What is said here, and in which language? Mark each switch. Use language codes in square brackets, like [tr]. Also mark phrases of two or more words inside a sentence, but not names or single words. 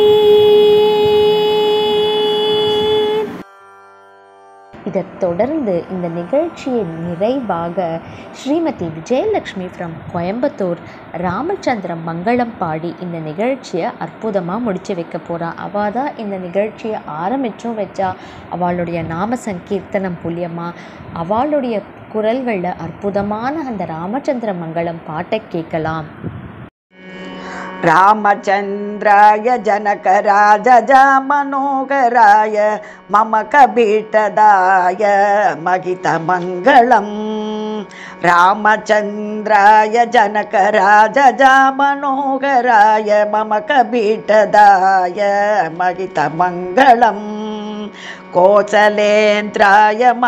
[ta] இதைத் தொடர்ந்து இந்த நிகழ்ச்சியின் நிறைவாக ஸ்ரீமதி விஜயலக்ஷ்மி ஃப்ரம் கோயம்புத்தூர் ராமச்சந்திர மங்களம் பாடி இந்த நிகழ்ச்சியை அற்புதமாக முடித்து வைக்க போகிறா. அவள் தான் இந்த நிகழ்ச்சியை ஆரம்பித்தும் வச்சா. அவளுடைய நாம சங்கீர்த்தனம் மூலியமாக அவளுடைய குரல்களில் அற்புதமான அந்த ராமச்சந்திர மங்களம் பாட்டை கேட்கலாம். [sa] रामचन्द्राय जनकराजमनोहराय मम कपीठदाय महितमङ्गलम् रामचन्द्राय जनकराजमनोहराय मम कपीठदाय महितमङ्गलम् कोसलेन्द्राय